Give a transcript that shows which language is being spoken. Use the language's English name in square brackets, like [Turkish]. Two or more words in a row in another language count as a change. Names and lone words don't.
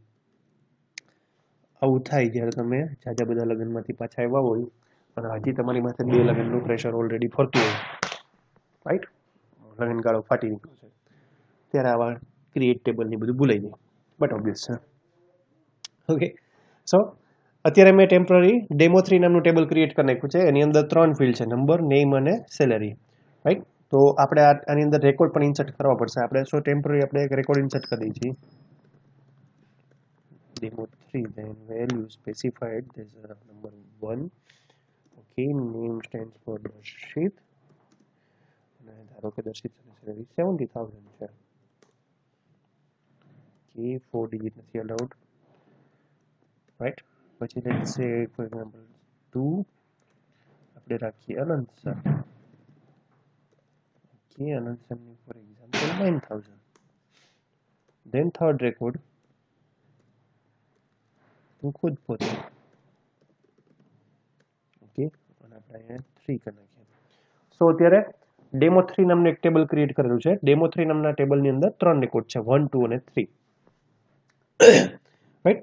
[Gujarati] આવું થાય જ્યારે તમે જાજા બધા લગ્નમાંથી પાછા આવ્યા હોય અને હજી તમારી માથે 2 લગ્નનું પ્રેશર ઓલરેડી ફરતું હોય, રાઈટ, લગ્નગાળો ફાટી નીકળ્યો છે, ત્યારે આવા [English] create table [Gujarati] બધું ભૂલાઈ જાય, [English] but obvious [Gujarati] છે. [English] okay, so [Gujarati] અત્યારે મેં [English] temporary demo 3 [Gujarati] નામનું ટેબલ ક્રિએટ કરી નાખ્યું છે. એની અંદર 3 ફિલ્ડ છે, નંબર, નેમ અને સેલેરી, રાઈટ. તો આપણે આની અંદર રેકોર્ડ પણ ઇન્સર્ટ કરવા પડશે. આપણે [English] so temporary [Gujarati] આપણે એક રેકોર્ડ ઇન્સર્ટ કરી દઈએ છીએ, [English] demo 3, then value specified, there's a number 1, okay, name stands for Darshit, [Gujarati] અને ધારો કે દર્શિત સેલેરી 70,000 છે, okay, 4 digit નથી [English] allowed, right. [Gujarati] પછી [English] let's say for example [Gujarati] 2 આપણે રાખીએ અનંત સર, okay, અનંત સર ની [English] for example 9,000, then third record [Gujarati] તું ખુદ પોતે, ઓકે, અને આપણે અહીંયા 3 કરી નાખીએ. સો અત્યારે ડેમો 3 નામનું એક ટેબલ ક્રિએટ કરેલું છે. ડેમો 3 નામના ટેબલની અંદર 3 રેકોર્ડ છે, 1, 2 અને 3, રાઈટ.